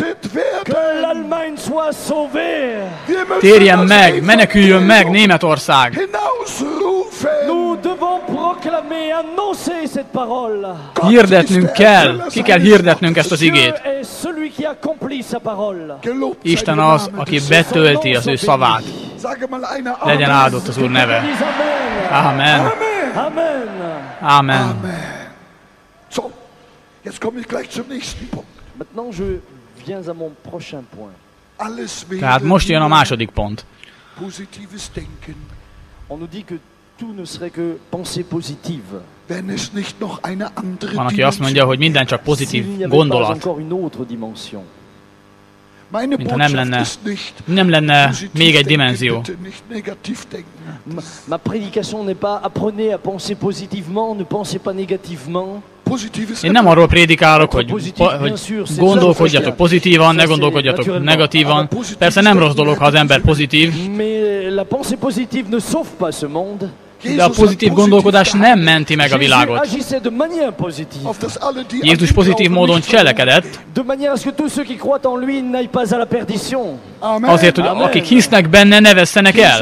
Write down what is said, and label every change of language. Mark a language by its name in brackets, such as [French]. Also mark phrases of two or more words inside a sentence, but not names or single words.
[Hungarian] Térjen meg, meneküljön meg Németország. Hirdetnünk kell, ki kell hirdetnünk ezt az igét. Isten az, aki betölti az ő szavát. Legyen áldott az Úr neve. Amen. Amen. [German] So, jetzt komme ich gleich zum nächsten Punkt. [French] Maintenant je viens à mon prochain point. [Hungarian] Tehát most jön a második pont. [German] Positives Denken. [French] On nous dit que tout ne serait que pensée positive. [German] Wenn es nicht noch eine andere [Hungarian] Van, aki azt mondja, hogy minden csak pozitív gondolat. Mintha nem lenne még egy dimenzió. [French] Ma prédication n'est pas apprenez à penser positivement, ne pensez pas négativement. [Hungarian] Én nem arról prédikálok, hogy gondolkodjatok pozitívan, ne gondolkodjatok negatívan. Persze nem rossz dolog, ha az ember pozitív. De a pozitív gondolkodás nem menti meg a világot. Jézus pozitív módon cselekedett, azért, hogy akik hisznek benne, ne vesszenek el.